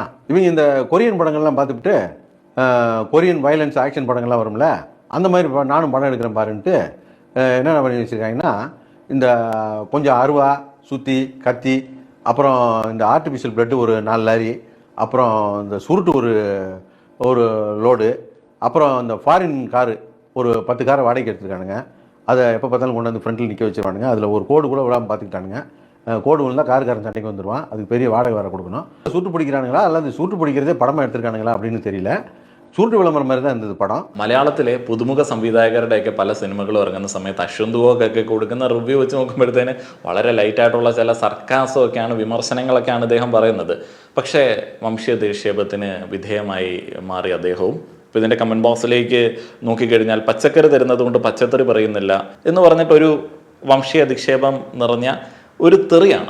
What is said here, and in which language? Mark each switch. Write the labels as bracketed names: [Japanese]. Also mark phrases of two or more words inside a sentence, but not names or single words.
[Tamil] இவங்க இந்த கொரியன் படங்கள்லாம் பார்த்துவிட்டு கொரியன் வயலன்ஸ் ஆக்ஷன் படங்கள்லாம் வரும்ல, அந்த மாதிரி நானும் படம் எடுக்கிறேன் பாருன்ட்டு என்னென்ன பண்ணி வச்சுருக்காங்கன்னா, இந்த கொஞ்சம் அருவா சுற்றி கத்தி, அப்புறம் இந்த ஆர்டிஃபிஷியல் பிளட்டு ஒரு 4 லாரி, அப்புறம் இந்த சுருட்டு ஒரு லோடு, அப்புறம் இந்த ஃபாரின் காரு ஒரு 10 காரை வாடகைக்கு எடுத்துருக்கானுங்க. அதை எப்போ பார்த்தாலும் கொண்டு வந்து ஃப்ரண்ட்டில் நிற்க வச்சுருவானுங்க. அதில் ஒரு கோடு கூட விடாமல் பார்த்துக்கிட்டானுங்க. கோடு விழுந்தால் காருக்காரன் சண்டைக்கு வந்துடுவான், அதுக்கு பெரிய வாடகை வேறு கொடுக்கணும். சூட்டு பிடிக்கிறானுங்களா அல்லது சூட்டு பிடிக்கிறதே படமாக எடுத்திருக்கானுங்களா அப்படின்னு தெரியல. [Malayalam] ചൂട്ട് വിളംബരം [Tamil] மாதிரி தான் இருந்தது പടം. [Malayalam] മലയാളത്തിലെ പുതുമുഖ സംവിധായകരുടെയൊക്കെ പല സിനിമകളും ഇറങ്ങുന്ന സമയത്ത് അശ്വന്ത് ഗോകൊക്കെ കൊടുക്കുന്ന റിവ്യൂ വെച്ച് നോക്കുമ്പോഴത്തേന് വളരെ ലൈറ്റായിട്ടുള്ള ചില സർക്കാസം ഒക്കെയാണ്, വിമർശനങ്ങളൊക്കെയാണ് ഇദ്ദേഹം പറയുന്നത്. പക്ഷേ വംശീയ അധിക്ഷേപത്തിന് വിധേയമായി മാറി അദ്ദേഹവും. ഇപ്പോൾ ഇതിൻ്റെ കമൻറ്റ് ബോക്സിലേക്ക് നോക്കിക്കഴിഞ്ഞാൽ പച്ചക്കറി തരുന്നത് കൊണ്ട് പച്ചക്കറി പറയുന്നില്ല എന്ന് പറഞ്ഞിട്ടൊരു വംശീയ അധിക്ഷേപം നിറഞ്ഞ ഒരു തെറിയാണ്.